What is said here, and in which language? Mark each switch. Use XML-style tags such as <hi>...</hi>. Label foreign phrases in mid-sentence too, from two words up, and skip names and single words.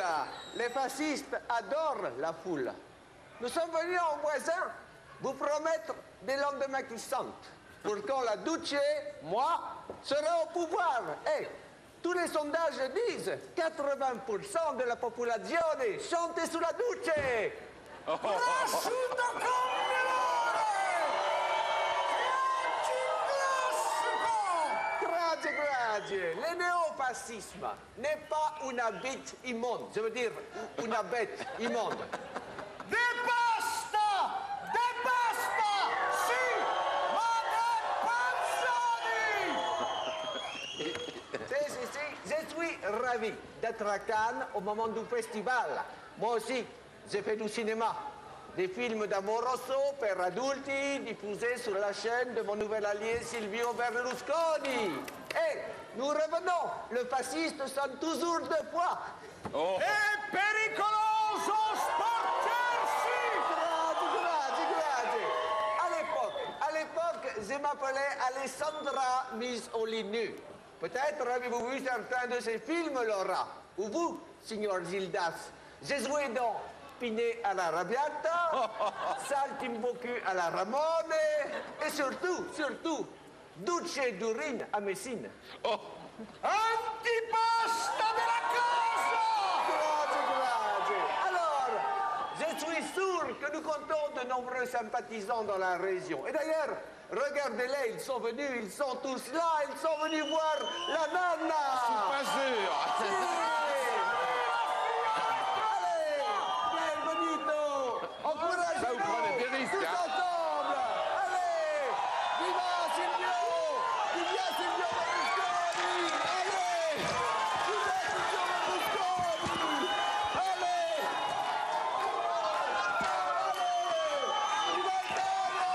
<fr>Les fascistes adorent la foule. Nous sommes venus en voisin vous promettre des lendemains qui sentent. Pour quand la Duce, moi, sera au pouvoir. Et tous les sondages disent 80% de la population chante sous la Duce.</fr> <it>Prosciutto con melone! Grazie.</it> <fr>Le néofascisme n'est pas une bête immonde. Je veux dire, une bête immonde. Des pasta! Si! Je suis ravi d'être à Cannes au moment du festival. Moi aussi, j'ai fait du cinéma. Des films d'</fr> <it>amoroso per adulti</it> <fr>diffusés sur la chaîne de mon nouvel allié Silvio Berlusconi. Et nous revenons, le fasciste sonne toujours deux fois. Oh.</fr> <it>Et pericoloso sporcarsi! Grazie.</it> <fr>À l'époque, je m'appelais Alessandra Mussolini. Peut-être avez-vous vu certains de ces films, Laura. Ou vous, signor Gildas. J'ai joué dans Piné alla Rabiata, Saltimbocu alla Ramone, et surtout, Duce d'Urine à Messine. Oh.</fr> <it>Antipasta della casa! Grazie.</it> <fr>Alors, je suis sûr que nous comptons de nombreux sympathisants dans la région. Et d'ailleurs, regardez-les, ils sont tous là, ils sont venus voir la nana! Pas sûr. Allez, bienvenido! Encouragez-nous! Ça vous prenez des risques, tous hein. ensemble! Allez!</fr> <it>Viva Silvio! Viva Silvio Berlusconi!</it> <fr>Allez!</fr> <it>Viva Silvio Berlusconi! Allez! Viva Italia!</it>